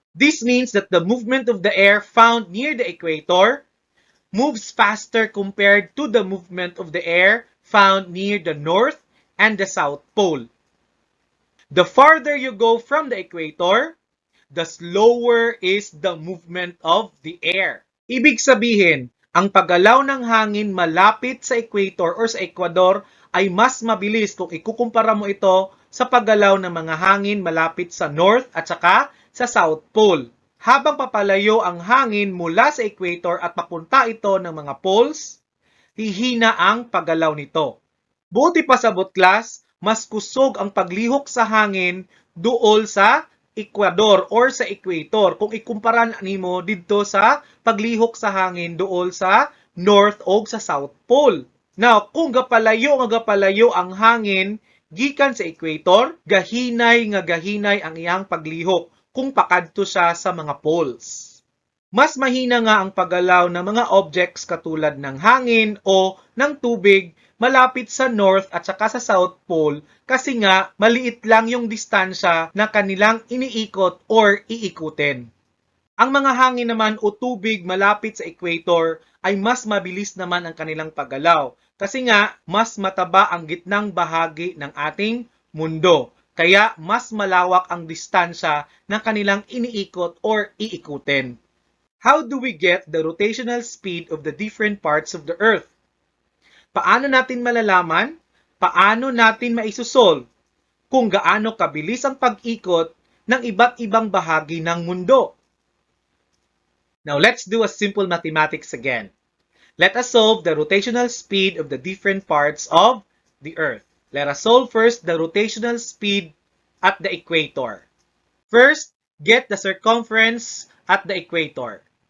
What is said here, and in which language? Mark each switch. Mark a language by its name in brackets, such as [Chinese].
[English] This means that the movement of the air found near the equator moves faster compared to the movement of the air found near the North and the South Pole. The farther you go from the equator, the slower is the movement of the air. [Filipino] Ibig sabihin, ang paggalaw ng hangin malapit sa equator or sa Ecuador ay mas mabilis kung ikukumpara mo ito sa paggalaw ng mga hangin malapit sa North at saka sa South Pole. Habang papalayo ang hangin mula sa equator at papunta ito ng mga poles, hihina ang paggalaw nito. [Cebuano] Buti pa sa butlas, mas kusog ang paglihok sa hangin duol sa Ecuador or sa equator kung ikumpara nimo dito sa paglihok sa hangin duol sa North o sa South Pole. Now, kung gapalayo ang hangin gikan sa equator, gahinay ang iyang paglihok kung pakadto siya sa mga poles. [Filipino] Mas mahina nga ang paggalaw ng mga objects katulad ng hangin o ng tubig malapit sa North at saka sa South Pole kasi nga maliit lang yung distansya na kanilang iniikot or iikutin. Ang mga hangin naman o tubig malapit sa equator ay mas mabilis naman ang kanilang paggalaw kasi nga mas mataba ang gitnang bahagi ng ating mundo. Kaya mas malawak ang distansya na kanilang iniikot or iikutin. [English] How do we get the rotational speed of the different parts of the Earth? [Filipino] Paano natin malalaman? Paano natin maisosolve kung gaano kabilis ang pag-ikot ng iba't ibang bahagi ng mundo? [English] Now let's do a simple mathematics again. Let us solve the rotational speed of the different parts of the Earth. Let us solve first the rotational speed at the equator. First, get the circumference at the equator.